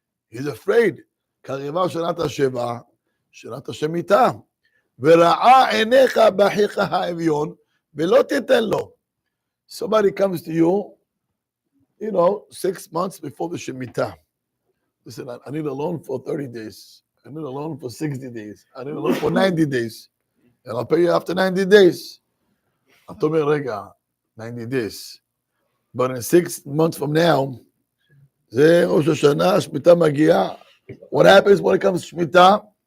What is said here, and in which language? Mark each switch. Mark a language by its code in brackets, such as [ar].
[en] He's afraid. [he] קריבה שנת השבע, שנת השמיטה. ורעה עיניך באחיך האביון, ולא תיתן לו. [en] Somebody comes to you, 6 months before the Shemitah. Listen, I need a loan for 30 days. I need a loan for 60 days. I need a loan for 90 days. And I'll pay you after 90 days. [he] אתה אומר, רגע, [en] 90 days. But in 6 months from now, [he] זה ראש השנה, שמיטה מגיעה. [en] What happens when it comes to שמיטה?